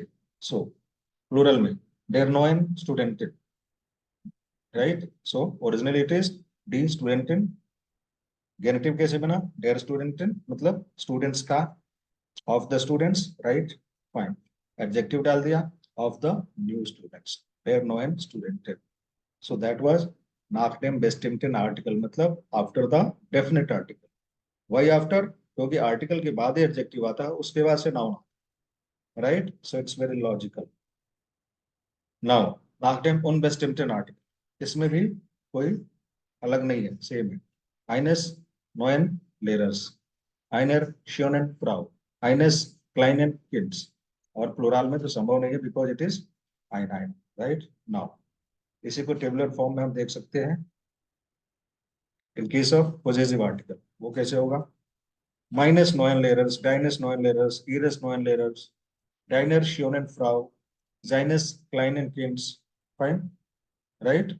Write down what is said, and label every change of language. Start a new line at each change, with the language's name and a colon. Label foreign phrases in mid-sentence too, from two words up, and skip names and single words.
Hindi: सो प्लूरल में
German: der neuen Studenten,
Hindi: राइट।
English: so originally it is
German: die Studenten,
Hindi: गेनेटिव कैसे बना,
German: der Studenten
Hindi: मतलब स्टूडेंट्स का,
English: of the students, right. फाइन।
Hindi: एडजेक्टिव डाल दिया,
English: of the new students,
German: der neuen Studenten.
English: So that was
German: nachdem bestimmten
English: article, मतलब after the definite article. Why after?
Hindi: क्योंकि आर्टिकल के बाद ही एडजेक्टिव आता है, उसके बाद से नाउन, राइट।
English: so it's very logical. now
German: nachdem unbestimmten
Hindi: article, इसमें भी कोई अलग नहीं है, सेम है।
German: eines neuen Lehrers, einer schönen Frau, eines kleinen Kinds,
Hindi: और प्लूरल में तो संभव नहीं है
English: because it is
Hindi: ein, राइट। नाउ इसी को टेबुलर फॉर्म में हम देख सकते हैं
English: in case of possessive article.
Hindi: वो कैसे होगा,
German: meines neuen Lehrers, deines neuen Lehrers, ihres neuen Lehrers, deiner schönen Frau, seines kleinen Kinds,
English: fine, right.